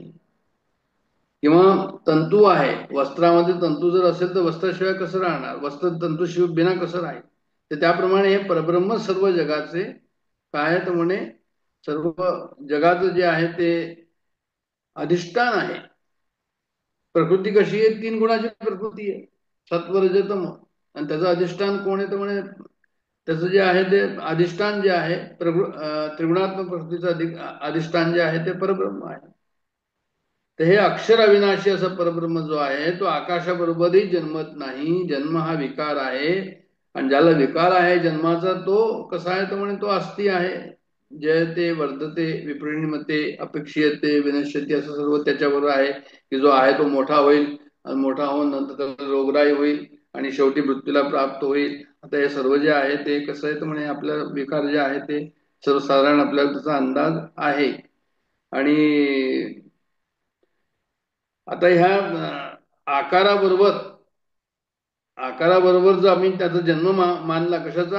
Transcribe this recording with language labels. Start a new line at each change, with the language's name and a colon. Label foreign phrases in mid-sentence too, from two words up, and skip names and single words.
Marathi: किंवा तंतू आहे, वस्त्रामध्ये तंतू जर असेल तर वस्त्राशिवाय कसं राहणार, वस्त्र तंतूशिवाय बिना कसं राहील. तर त्याप्रमाणे हे परब्रह्म सर्व जगाचे काय आहे तर म्हणे सर्व जगाचं जे आहे ते अधिष्ठान आहे. प्रकृती कशी आहे? 3 गुणाची प्रकृती आहे, सत्व रज तम. आणि त्याचं अधिष्ठान कोण आहे तर म्हणे त्याचं जे आहे ते अधिष्ठान जे आहे त्रिगुणात्मक प्रकृतीचं अधिष्ठान जे आहे ते परब्रह्म आहे. तर हे अक्षर अविनाशी असं परब्रह्म जो आहे तो आकाशाबरोबरही जन्मत नाही. जन्म हा विकार आहे आणि ज्याला विकार आहे जन्माचा तो कसा आहे तर म्हणे तो अस्थी आहे.
Sanskrit: जयते वर्धते विपरिणमते अपेक्षीयते विनश्यते
Marathi: असं सर्व त्याच्याबरोबर आहे की जो आहे तो मोठा होईल आणि मोठा होऊन नंतर त्याला रोगराई होईल आणि शेवटी मृत्यूला प्राप्त होईल. आता हे सर्व जे आहे ते कसं आहे तर म्हणे आपल्या विकार जे आहे ते सर्वसाधारण आपल्याला त्याचा अंदाज आहे. आणि आता ह्या आकाराबरोबर जर आम्ही त्याचा जन्म मानला, कशाचा?